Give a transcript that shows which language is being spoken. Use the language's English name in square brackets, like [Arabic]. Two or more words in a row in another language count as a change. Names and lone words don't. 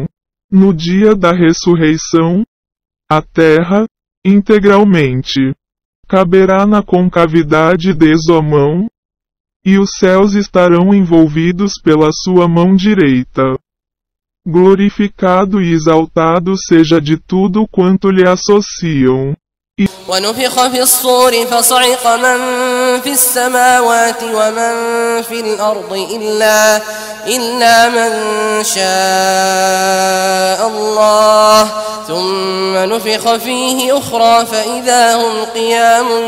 [Portuguese] No dia da ressurreição, a terra, integralmente, caberá na concavidade de sua mão, e os céus estarão envolvidos pela sua mão direita. Glorificado e exaltado seja de tudo quanto lhe associam. [Arabic] ونفخ في الصور فصعق من في السماوات ومن في الأرض إلا من شاء الله ثم نفخ فيه أخرى فإذا هم قيام